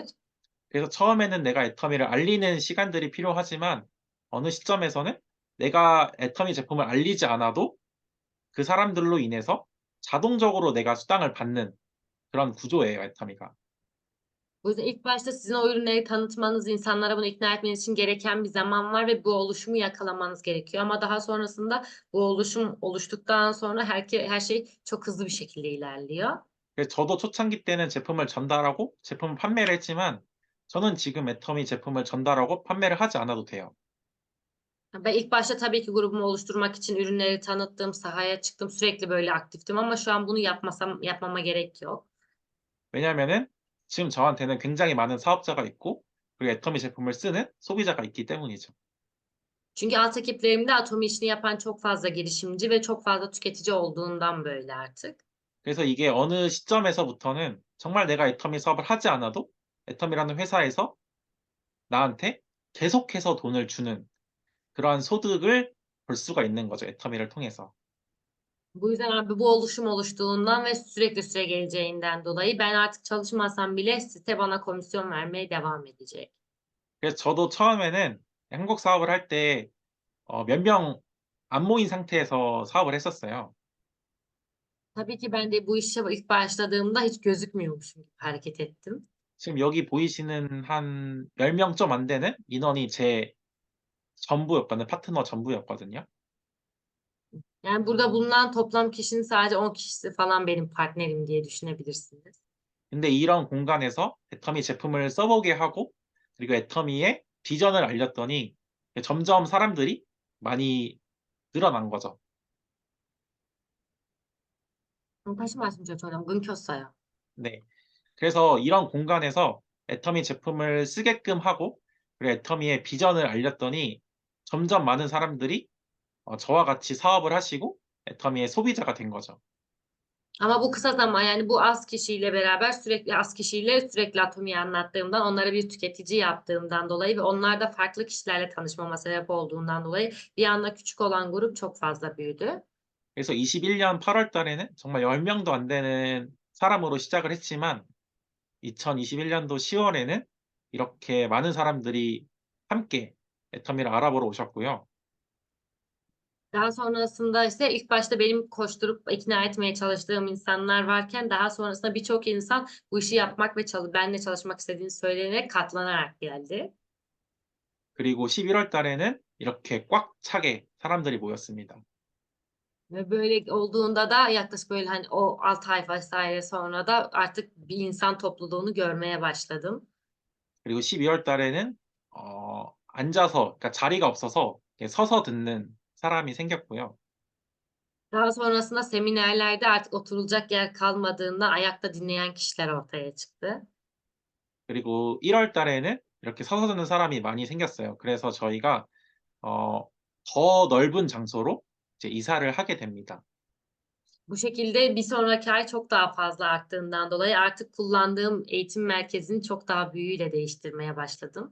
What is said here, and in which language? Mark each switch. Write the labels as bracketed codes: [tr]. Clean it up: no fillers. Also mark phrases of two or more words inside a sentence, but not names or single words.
[ko] 그래서 처음에는 내가 애터미를 알리는 시간들이 필요하지만 어느 시점에서는 내가 애터미 제품을 알리지 않아도 그 사람들로 인해서 자동적으로 내가 수당을 받는 그런 구조예요, 애터미가. [tr] O yüzden ilk başta sizin o ürünleri tanıtmanız, insanlara bunu ikna etmeniz için gereken bir zaman var ve bu oluşumu yakalamanız gerekiyor. Ama daha sonrasında bu oluşum oluştuktan sonra her şey çok hızlı bir şekilde ilerliyor. [ko] 그래서 저도 초창기 때는 제품을 전달하고 제품을 판매를 했지만 저는 지금 애터미 제품을 전달하고 판매를 하지 않아도 돼요. [tr] Ben ilk başta tabii ki grubumu oluşturmak için ürünleri tanıttım, sahaya çıktım, sürekli böyle aktiftim ama şu an bunu yapmama gerek yok. [ko] 왜냐하면은 지금 저한테는 굉장히 많은 사업자가 있고 그리고 애터미 제품을 쓰는 소비자가 있기 때문이죠. [tr] Çünkü alt ekiplerimde Atomi işini yapan çok fazla girişimci ve çok fazla tüketici olduğundan böyle artık. [ko] 그래서 이게 어느 시점에서부터는 정말 내가 애터미 사업을 하지 않아도 애터미라는 회사에서 나한테 계속해서 돈을 주는 그러한 소득을 벌 수가 있는 거죠, 애터미를 통해서. [tr] Bu yüzden abi bu oluşum oluştuğundan ve sürekli süre geleceğinden dolayı ben artık çalışmasam bile site bana komisyon vermeye devam edecek. [ko] 그래서 저도 처음에는 한국 사업을 할 때 몇 명 안 모인 상태에서 사업을 했었어요. [tr] Tabii ki ben de bu işe ilk başladığımda hiç gözükmüyormuşum gibi hareket ettim. [ko] 지금 여기 보이시는 한 10명 좀 안 되는 인원이 제 전부였거든요. 파트너 전부였거든요. [tr] Yani burada bulunan toplam kişinin sadece 10 kişisi falan benim partnerim diye düşünebilirsiniz. [ko] 근데 이런 공간에서 애터미 제품을 써보게 하고 그리고 애터미의 비전을 알렸더니 점점 사람들이 많이 늘어난 거죠. 다시 말씀 좀 끊겼어요. 네. 그래서 이런 공간에서 애터미 제품을 쓰게끔 하고 그리고 애터미의 비전을 알렸더니 점점 많은 사람들이 저와 같이 sa업을 하시고 애터미의 소비자가 된 거죠. [tr] Ama bu kısa zaman yani bu az kişiyle beraber az kişiyle sürekli Atomi'yi anlattığımdan, onları bir tüketici yaptığımdan dolayı ve onlar da farklı kişilerle tanışmama sebep olduğundan dolayı bir anda küçük olan grup çok fazla büyüdü. [ko] 그래서 21년 8월 달에는 정말 10명도 안 되는 사람으로 시작을 했지만 2021년도 10월에는 이렇게 많은 사람들이 함께 애터미를 알아보러 오셨고요. [tr] Daha sonrasında ise ilk başta benim koşturup ikna etmeye çalıştığım insanlar varken daha sonrasında birçok insan bu işi yapmak ve benimle çalışmak istediğini söyleyerek katlanarak geldi. [ko] 그리고 11월 달에는 이렇게 꽉 차게 사람들이 모였습니다. [tr] Ve böyle olduğunda da yaklaşık böyle hani o 6 ay vs. sonra da artık bir insan topluluğunu görmeye başladım. [ko] 그리고 12월 달에는 앉아서 그러니까 자리가 없어서 이렇게 서서 듣는 사람이 생겼고요. [tr] Daha sonrasında seminerlerde artık oturulacak yer kalmadığında ayakta dinleyen kişiler ortaya çıktı. [ko] 그리고 1월 달에는 이렇게 서서 듣는 사람이 많이 생겼어요. 그래서 저희가 더 넓은 장소로 이제 이사를 하게 됩니다. [tr] Bu şekilde bir sonraki ay çok daha fazla arttığından dolayı artık kullandığım eğitim merkezini çok daha büyüğüyle değiştirmeye başladım.